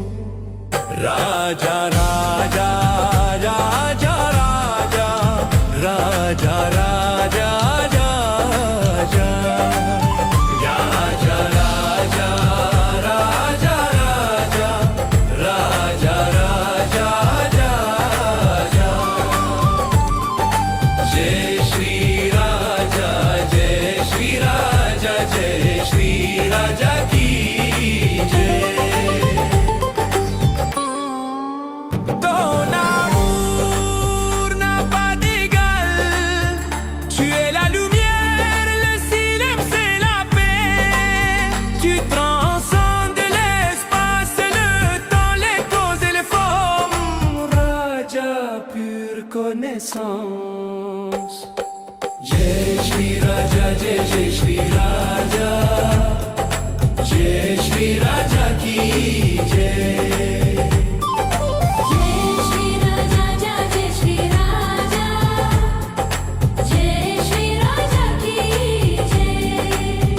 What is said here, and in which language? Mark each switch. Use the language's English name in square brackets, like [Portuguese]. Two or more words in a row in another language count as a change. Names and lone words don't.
[Hindi] Raja, Raja, Raja, Raja, Raja, Raja, Raja, Raja, Raja, Raja, Raja, Raja, Raja. जय श्री राजा, जय श्री राजा, जय श्री राजा की जय. [French] Ton amour n'a pas d'égal. Tu es la lumière, le silence et la paix. Tu transcendes l'espace, le temps, les causes et les formes. Raja, pure connaissance. [Hindi] जय श्री राजा, जय श्री राजा, जय श्री राजा की जय. जय श्री राजा, जय श्री राजा, जय श्री राजा की जय.